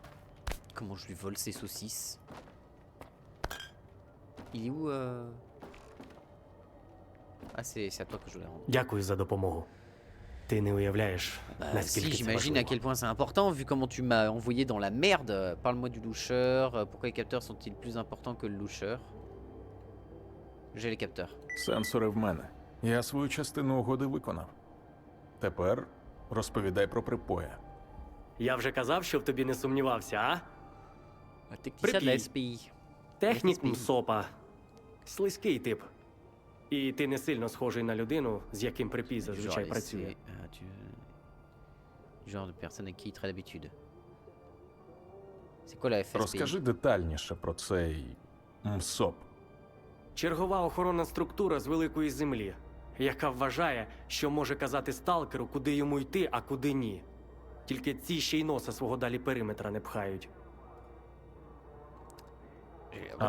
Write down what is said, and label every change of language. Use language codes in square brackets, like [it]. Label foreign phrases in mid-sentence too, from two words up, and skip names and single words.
[fr] Comment je lui vole ses saucisses? Il est où Ah, c'est à toi que je voulais rendre. [uk] Дякую за допомогу. Ти не уявляєш, [fr] Si, [uk] наскільки це [fr] j'imagine à [uk] важливо. [fr] quel point c'est important, vu comment tu m'as envoyé dans la merde. Parle-moi du loucheur. Pourquoi les capteurs sont-ils plus importants que le loucheur? J'ai les capteurs. [uk] Сенсори в мене. Я свою частину угоди виконав. Тепер розповідай про припоя. Я вже казав, що в тобі не сумнівався, а? [fr] Technicien de la [uk] Припій. [fr] SPI. [uk] Технік SPI. Мсопа. Слизький тип. І ти не сильно схожий на людину, з яким припій зазвичай працює. [fr] Genre de personne avec qui il traite d'habitude. C'est quoi la FSPI? [uk] Розкажи детальніше про цей МСОП. Чергова охоронна структура з великої землі, яка вважає, що може казати сталкеру, куди йому йти, а куди ні. Тільки ці ще й носа свого далі периметра не пхають. А